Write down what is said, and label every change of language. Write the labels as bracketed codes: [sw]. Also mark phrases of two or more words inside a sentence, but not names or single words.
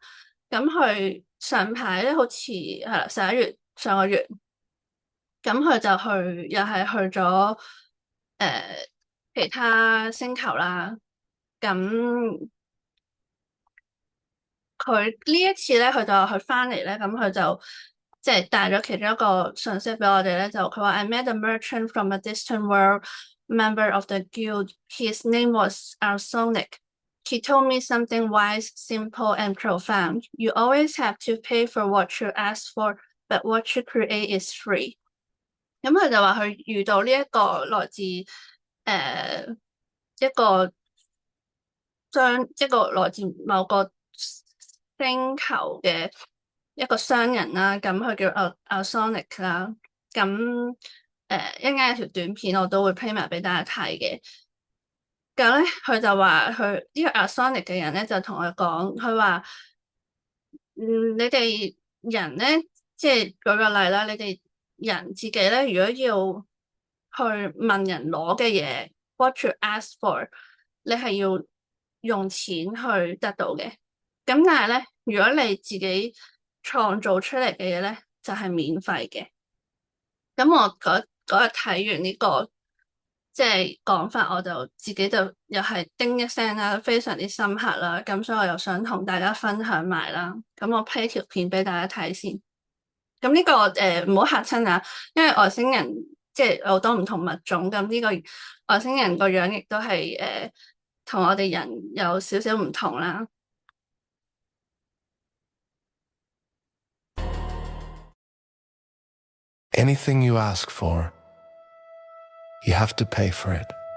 [yue] 咁佢上排咧好似係啦11月上個月，咁佢就又係去咗其他星球啦。咁佢呢一次咧，佢就佢翻嚟咧，咁佢就即係帶咗其中一個信息俾我哋咧，就佢話 [en] I met a merchant from a distant world, member of the guild. His name was Arsonic. He told me something wise, simple, and profound. You always have to pay for what you ask for, but what you create is free. [yue] 咁佢就話佢遇到呢一個來自一個來自某個星球嘅一個商人啦，咁佢叫Arsonic 啦。咁一陣間有條短片我都會 play 埋俾大家睇嘅。咁咧佢就話佢呢個 Arsonic 嘅人咧就同佢講，佢話你哋人咧，即係舉個例啦，你哋人自己咧，如果要去問人攞嘅嘢 ， [en] what you ask for， [yue] 你係要用錢去得到嘅。咁但係咧，如果你自己創造出嚟嘅嘢咧，就係免費嘅。咁我嗰日睇完呢個即係講法，我就自己就又係叮一聲啦，非常之深刻啦。咁所以我又想同大家分享埋啦。咁我 play 條片俾大家睇先。咁呢個唔好嚇親啊，因為外星人即係有好多唔同物種，咁呢個外星人個樣亦都係同我哋人有少少唔同啦。 [en] Anything you ask for, you have to pay for it.